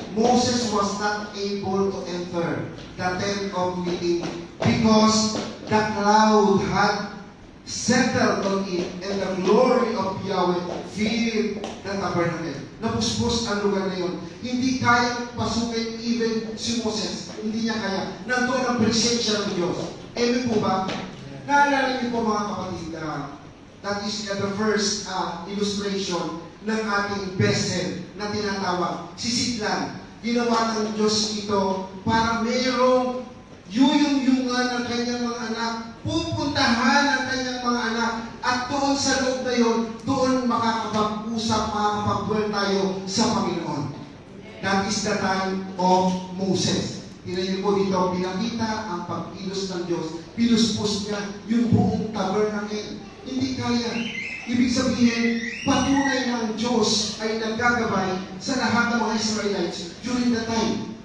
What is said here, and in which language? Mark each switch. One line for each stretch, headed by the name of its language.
English: Moses was not able to enter the tent of meeting because the cloud had settled on it and the glory of Yahweh filled the tabernacle.
Filipino: Napuspos ang lugar na yun. Hindi kayang pasukin even si Moses. Hindi niya kaya. Nandoon ang presensya ng Diyos. Amen po ba? Naalala niyo po mga kapatid,
English: that is the first illustration
Filipino: ng ating vessel na tinatawag, si Siklan. Ginawa ng Diyos ito para mayroong yuyong-yungan ng kanyang mga anak, pupuntahan ang kanyang mga anak, at doon sa loob na yun, doon makakapag-usap, makakapag-dwell tayo sa Panginoon.
English: That is the time of Moses.
Filipino: Tingnan niyo po dito, pinakita ang pag-kilos ng Diyos. Pinuspos niya yung buong tabernacle. Hindi kaya. Ibig sabihin, patunay ng Diyos ay naggagabay sa lahat ng mga Israelites during the time.